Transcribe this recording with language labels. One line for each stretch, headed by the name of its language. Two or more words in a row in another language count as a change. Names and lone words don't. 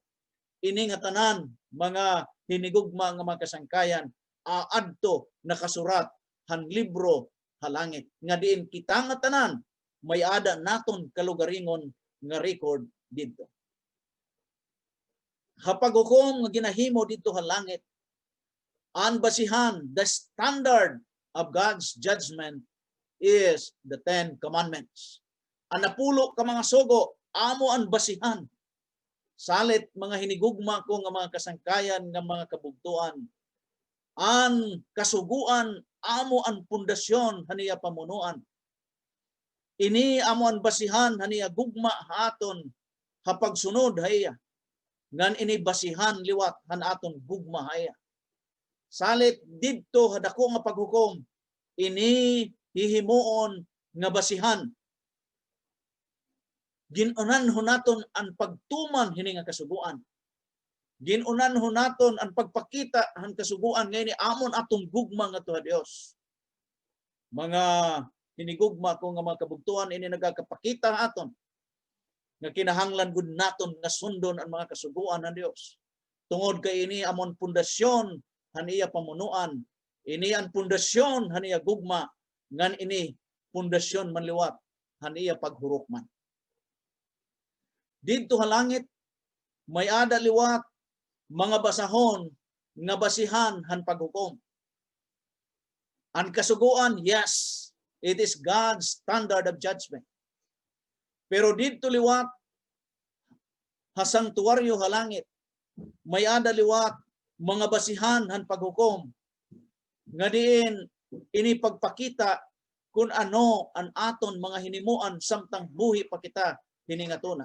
Waray: Ini nga tanan mga hinigugma nga mga kasangkayan aadto nakasurat han libro halangit nga diin kita nga tanan may ada naton kalugaringon nga record didto. Hapaghukom nga ginahimo didto halangit ang basihan,
English: the standard of God's judgment is the 10 Commandments.
Waray: Ang napulo ka mga sugo amo ang basihan. Salit mga hinigugma ko nga mga kasangkayan nga mga kabugtuan. Ang kasuguan amo ang pundasyon haniya pamunuan. Ini amo ang basihan haniya gugma haton hapagsunod haya. Ngan ini basihan liwat han aton gugma haya. Salit didto hadako nga paghukom ini hihimuon nga basihan. Ginunanhon naton ang pagtuman hini nga kasuguan. Ginunanhon naton ang pagpakita ang kasuguan ngayon amon atong gugma nga tuha Dios. Mga hinigugma ko nga mga kabugtuan ini nagakapakita aton nga kinahanglan gud naton nga sundon ang mga kasuguan ng Dios. Tungod kay ini amon pundasyon haniya pamunuan. Ini ang pundasyon haniya gugma ngan ini pundasyon manliwat haniya paghurokman. Didto halangit may ada liwat mga basahon nga basihan han paghukom. Ang kasuguan,
English: yes, it is God's standard of judgment.
Waray: Pero didto liwat ha sanktuaryo halangit may ada liwat mga basihan han paghukom nga diin ini pagpakita kung ano ang aton mga hinimuan samtang buhi pa kita hiningatuna.